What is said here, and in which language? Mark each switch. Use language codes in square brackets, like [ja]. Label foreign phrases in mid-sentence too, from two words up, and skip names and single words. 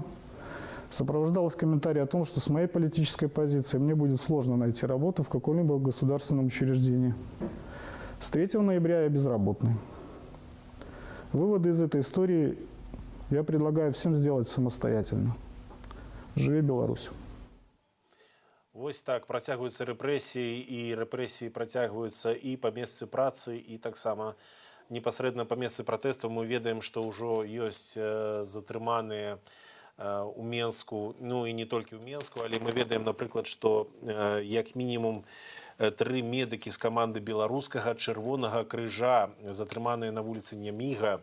[ru] Сопровождалось комментарием о том, что с моей политической позиции мне будет сложно найти работу в каком-либо государственном учреждении. С 3 ноября я безработный. Выводы из этой истории я предлагаю всем сделать самостоятельно. Живи Беларусь! [be] Вось так працягваюцца рэпрэсіі, і рэпрэсіі працягваюцца і па месцы працы, і таксама непасрэдна па месцы пратэсту. Мы ведаем, што ўжо ёсць затрыманыя у Менску, ну і не толькі ў Менску, але мы ведаем, напрыклад, што як мінімум 3 медыкі з каманды беларускага Чырвонага крыжа затрыманыя на вуліцы Няміга.